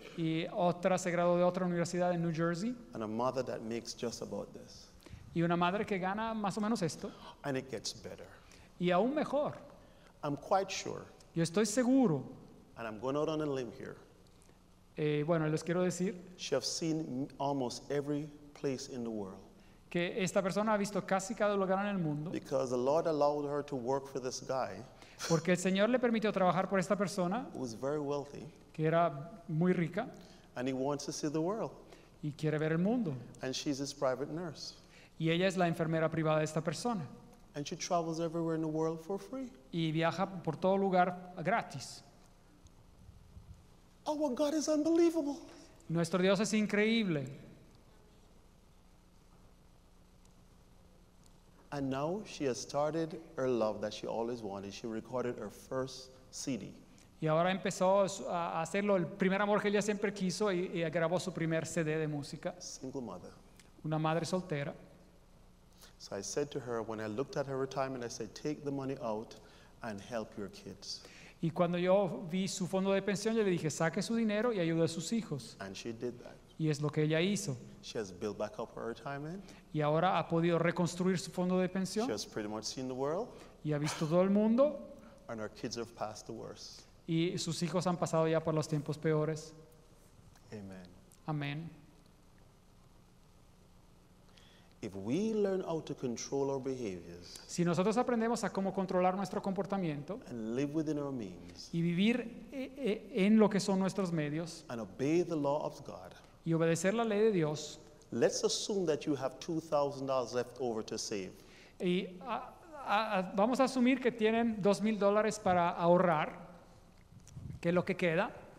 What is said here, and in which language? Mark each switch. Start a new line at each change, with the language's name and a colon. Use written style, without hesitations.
Spanish: Y otra se graduó de otra universidad en New Jersey.
English: And a mother that makes just about this.
Spanish: Y una madre que gana más o menos esto.
English: And it gets better.
Spanish: Y aún mejor.
English: I'm quite sure,
Spanish: Yo estoy seguro,
English: and I'm going out on a limb here,
Spanish: bueno, les quiero decir
English: she has seen almost every place in the world.
Spanish: que esta persona ha visto casi cada lugar en el mundo
English: Because the Lord allowed her to work for this guy
Spanish: porque el Señor le permitió trabajar por esta persona
English: who was very wealthy,
Spanish: que era muy rica
English: and he wants to see the world.
Spanish: y quiere ver el mundo.
English: And she's his private nurse.
Spanish: Y ella es la enfermera privada de esta persona.
English: And she travels everywhere in the world for free.
Spanish: Y viaja por todo lugar gratis.
English: Our God is unbelievable.
Spanish: Nuestro Dios es increíble.
English: And now she has started her love that she always wanted. She recorded her first CD.
Spanish: Y ahora empezó a hacerlo el primer amor que ella siempre quiso y grabó su primer CD de música.
English: Single mother.
Spanish: Una madre soltera.
English: So I said to her, when I looked at her retirement, I said, take the money out and help your kids.
Spanish: Y cuando yo vi su fondo de pensión, yo le dije, saque su dinero y ayude a sus hijos.
English: And she did that.
Spanish: Y es lo que ella hizo.
English: She has built back up her retirement.
Spanish: Y ahora ha podido reconstruir su fondo de
English: She
Spanish: pensión
English: has pretty much seen the world,
Spanish: y ha visto todo el mundo
English: and her kids have passed the worst.
Spanish: y sus hijos han pasado ya por los tiempos peores.
English: Amen.
Spanish: Amén.
English: If we learn how to control our behaviors
Spanish: Si nosotros aprendemos a cómo controlar nuestro comportamiento
English: and live within our means
Spanish: y vivir en lo que son nuestros medios
English: and obey the law of God,
Spanish: y obedecer la ley de Dios,
English: let's assume that you have $2,000 left over to save.
Spanish: y vamos a asumir que tienen $2,000 para ahorrar, que es lo que queda.